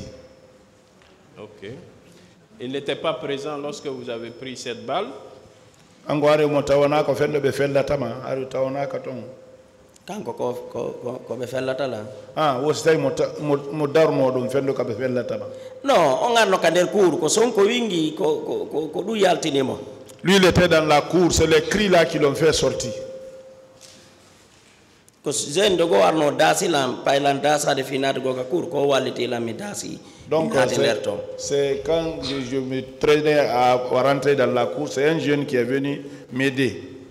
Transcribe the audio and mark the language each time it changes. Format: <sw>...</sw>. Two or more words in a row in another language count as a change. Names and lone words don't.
<fr>Ok. Il n'était pas présent lorsque vous avez pris cette balle? Ah,</fr> <ff>non, on a no kander cour ko sonko wingi ko du yaltinimo.</ff> <fr>Lui, il était dans la cour, c'est les cris là qui l'ont fait sortir. Donc, c'est quand je me traînais à rentrer dans la cour, c'est un jeune qui est venu m'aider.</fr>